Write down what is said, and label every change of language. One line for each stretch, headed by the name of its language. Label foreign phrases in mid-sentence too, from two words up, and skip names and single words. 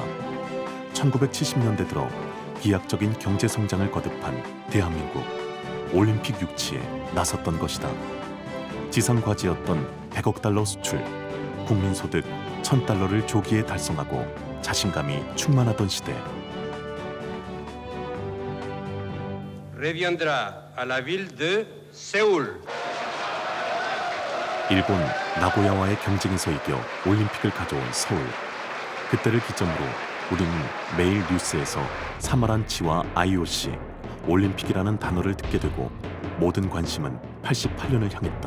Korean: 1970년대 들어 기하학적인 경제 성장을 거듭한 대한민국 올림픽 유치에 나섰던 것이다. 지상 과제였던 100억 달러 수출, 국민 소득 1000달러를 조기에 달성하고 자신감이 충만하던 시대.
French: reviendra à la ville de Séoul.
Korean: 일본 나고야와의 경쟁에서 이겨 올림픽을 가져온 서울. 그때를 기점으로 우리는 매일 뉴스에서 사마란치와 IOC, 올림픽이라는 단어를 듣게 되고 모든 관심은 88년을 향했다.